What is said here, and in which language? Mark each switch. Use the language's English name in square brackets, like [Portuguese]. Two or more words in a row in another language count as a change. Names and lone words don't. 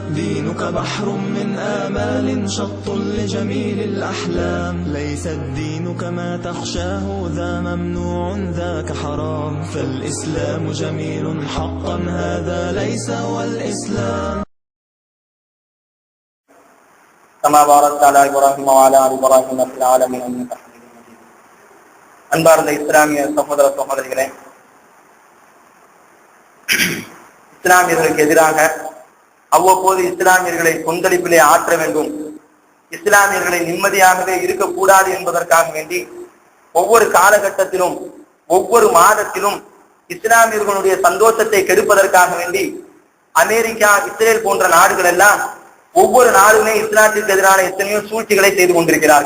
[Arabic] دينك بحر من آمال شط لجميل الأحلام، ليس الدين كما تخشاه ذا ممنوع ذاك حرام، فالإسلام جميل حقا هذا ليس هو الإسلام. كما باركت على إبراهيم وعلى آل إبراهيم في العالمين إنك حميد مجيد. [Tamil] அன்பார்ந்த இஸ்லாமிய சகோதர சகோதரிகளே, இஸ்லாமியர்களுக்கு எதிராக அவ்வப்போது இஸ்லாமியர்களை கொந்தளிப்பிலே ஆற்ற வேண்டும், இஸ்லாமியர்களை நிம்மதியாகவே இருக்கக்கூடாது என்பதற்காக வேண்டி ஒவ்வொரு காலகட்டத்திலும் ஒவ்வொரு மாதத்திலும் இஸ்லாமியர்களுடைய சந்தோஷத்தை கெடுப்பதற்காக வேண்டி அமெரிக்கா, இஸ்ரேல் போன்ற நாடுகள் எல்லாம் ஒவ்வொரு நாளுமே இஸ்லாத்திற்கு எதிரான எத்தனையோ சூழ்ச்சிகளை செய்து கொண்டிருக்கிறார்கள்.